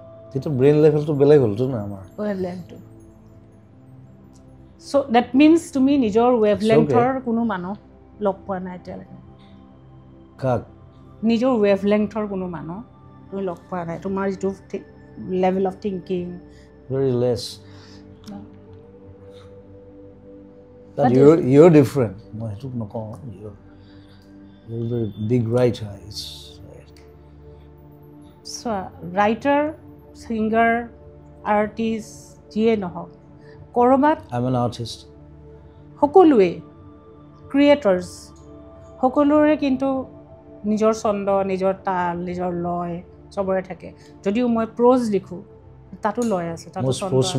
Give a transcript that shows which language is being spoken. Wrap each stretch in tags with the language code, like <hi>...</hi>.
<as>সেইটো ব্ৰেইন লেভেলটো বেলেগ হ'লতো না আমাৰ ৱেভলেংথটো</as> <en>so' that means</en> <as>তুমি নিজৰ ৱেভলেংথৰ কোনো মানুহ লগ পোৱা নাই এতিয়ালৈকে কাক নিজৰ ৱেভলেংথৰ কোনো মানুহ তুমি লগ পোৱা নাই তোমাৰ যিটো level of thinking</as> <en>very less that you're different</en> <as>মই সেইটো নকওঁ</as> <en>you're very big writer</en> <as>চোৱা ৰাইটাৰ ছিংগাৰ আৰ্টিষ্ট যিয়ে নহওক ক'ৰবাত</as> <en>I'm an artist</en> <as>সকলোৱে ক্ৰিয়েটৰ্ছ সকলোৰে কিন্তু নিজৰ ছন্দ নিজৰ তাল নিজৰ লয় চবৰে থাকে যদিও মই প্ৰ'জ লিখোঁ তাতো লয় আছে তাতো ছন্দ আছে</as>